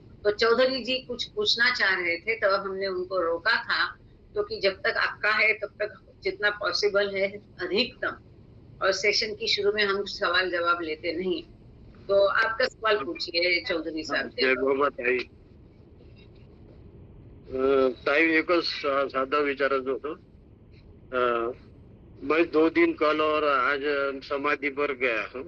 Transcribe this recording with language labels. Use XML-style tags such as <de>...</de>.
<hi>तो चौधरी जी कुछ पूछना चाह रहे थे, तो हमने उनको रोका था, क्योंकि जब तक आपका है तब तक जितना पॉसिबल है अधिकतम, और सेशन की शुरू में हम सवाल जवाब लेते नहीं। तो आपका सवाल पूछिए चौधरी साहब। जय बाबा ताई।</hi> <mr>ताई एकच साधा विचारायचं होतं।</mr> <hi>मैं 2 दिन कल और आज समाधि पर गया हूँ।</hi>